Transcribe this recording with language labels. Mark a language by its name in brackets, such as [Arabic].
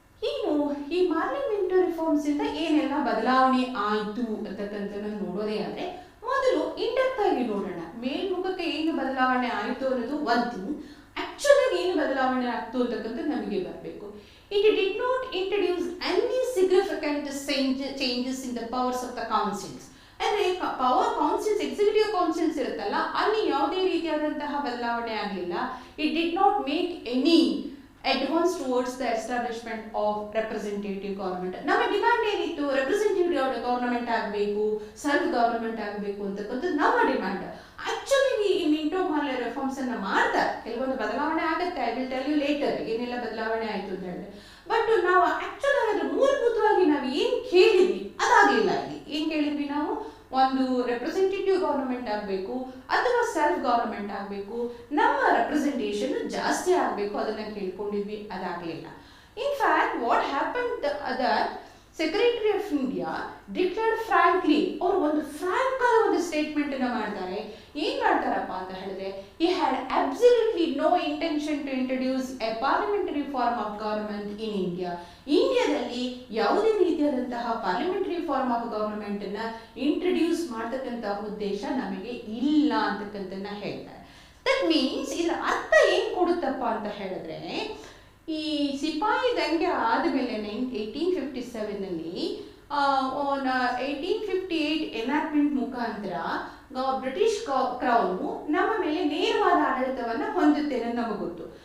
[Kannada] ಇನ್ನು ಈ ಮಾರ್ಲೆ Minto reforms ಇಂದ ಏನೆಲ್ಲ ಬದಲಾವಣೆ ಆಯ್ತು ಅಂತಕ್ಕಂಥದ್ದನ್ನ ನೋಡೋದೇ ಆದ್ರೆ ಮೊದಲು ಇಂಡೆಪ್ತ್ ಆಗಿ ನೋಡೋಣ. ಮೇಲ್ಮುಖಕ್ಕೆ ಏನು ಬದಲಾವಣೆ ಆಯಿತು ಅನ್ನೋದು ಒಂದು ಥಿಂಗ್, ಆಕ್ಚುಲಿ ಏನು ಬದಲಾವಣೆ ಆಗ್ತು ಅಂತಕ್ಕಂಥದ್ದು ನಮಗೆ ಬರಬೇಕು. [English] It did not introduce any significant changes in the powers of the councils. [Kannada] ಅಂದ್ರೆ ಪವರ್ ಕೌನ್ಸಿಲ್ಸ್, ಎಕ್ಸಿಕ್ಯೂಟಿವ್ ಕೌನ್ಸಿಲ್ಸ್ ಇರುತ್ತಲ್ಲ, ಅಲ್ಲಿ ಯಾವುದೇ ರೀತಿಯಾದಂತಹ ಬದಲಾವಣೆ ಆಗಲಿಲ್ಲ. [English] It did not make any advance towards the establishment of representative government. [Kannada] ನಮ್ಮ ಡಿಮ್ಯಾಂಡ್ ಏನಿತ್ತು, ರೆಪ್ರೆಸೆಂಟೇಟಿವ್ ಗವರ್ನಮೆಂಟ್ ಆಗಬೇಕು, ಸೆಲ್ಫ್ ಗವರ್ನಮೆಂಟ್ ಆಗಬೇಕು ಅಂತಕ್ಕಂಥದ್ದು ನಮ್ಮ ಡಿಮ್ಯಾಂಡ್. ಆಕ್ಚುಲಿ ಈ ಮಿಂಟೋ ಮಾರ್ಲೆ ರಿಫಾರ್ಮ್ಸ್ ಅನ್ನ ಮಾಡ್ತಾರೆ, ಕೆಲವೊಂದು ಬದಲಾವಣೆ ಆಗುತ್ತೆ. [English] I will tell you later [Kannada] ಏನೆಲ್ಲ ಬದಲಾವಣೆ ಆಯ್ತು ಅಂತ ಹೇಳಿದ್ರೆ. ಬಟ್ ನಾವು ಆಕ್ಚುಲಿ ಅದರ ಮೂಲಭೂತವಾಗಿ ನಾವು ಏನ್ ಕೇಳಿದ್ವಿ ಅದಾಗಲಿಲ್ಲ. ಇಲ್ಲಿ ಏನ್ ಕೇಳಿದ್ವಿ ನಾವು, ಒಂದು ರೆಪ್ರೆಸೆಂಟೇಟಿವ್ ಗವರ್ನಮೆಂಟ್ ಆಗಬೇಕು ಅಥವಾ ಸೆಲ್ಫ್ ಗವರ್ನಮೆಂಟ್ ಆಗಬೇಕು, ನಮ್ಮ ರೆಪ್ರೆಸೆಂಟೇಷನ್ ಜಾಸ್ತಿ ಆಗಬೇಕು, ಅದನ್ನ ಕೇಳ್ಕೊಂಡಿದ್ವಿ, ಅದಾಗಲಿಲ್ಲ. [English] in fact what happen that secretary of India declared frankly, [Kannada] ಅವರು ಒಂದು ಫ್ರಾಂಕ್ ಆದ ಒಂದು ಸ್ಟೇಟ್ಮೆಂಟ್ ಅನ್ನ ಮಾಡ್ತಾರೆ. ಏನ್ ಮಾಡ್ತಾರಪ್ಪ ಅಂತ ಹೇಳಿದ್ರೆ, [English] he had absolutely no intention to introduce a parliamentary form of government in India. [Kannada] ಇಂಡಿಯಾದಲ್ಲಿ ಯಾವುದೇ ರೀತಿಯಾದಂತಹ ಪಾರ್ಲಿಮೆಂಟರಿ ಫಾರ್ಮ್ ಆಫ್ ಗವರ್ನಮೆಂಟ್ ಅನ್ನ ಇಂಟ್ರೊಡ್ಯೂಸ್ ಮಾಡತಕ್ಕಂತಹ ಉದ್ದೇಶ ನಮಗೆ ಇಲ್ಲ ಅಂತಕ್ಕಂಥದ್ದನ್ನ ಹೇಳ್ತಾರೆ. [English] that means [Kannada] ಇದರ ಅರ್ಥ ಏನ್ ಕೊಡುತ್ತಪ್ಪ ಅಂತ ಹೇಳಿದ್ರೆ, ಈ ಸಿಪಾಯಿ ದಂಗೆ ಆದಮೇಲೆ 1857 ಅಲ್ಲಿ 1858 ಎನಾಕ್ಟ್ಮೆಂಟ್ ಮುಖಾಂತರ ಬ್ರಿಟಿಷ್ ಕ್ರೌನು ನಮ್ಮ ಮೇಲೆ ನೇರವಾದ ಆಡಳಿತವನ್ನ ಹೊಂದುತ್ತೆ ಅನ್ನೋದು ನಮಗೆ ಗೊತ್ತು.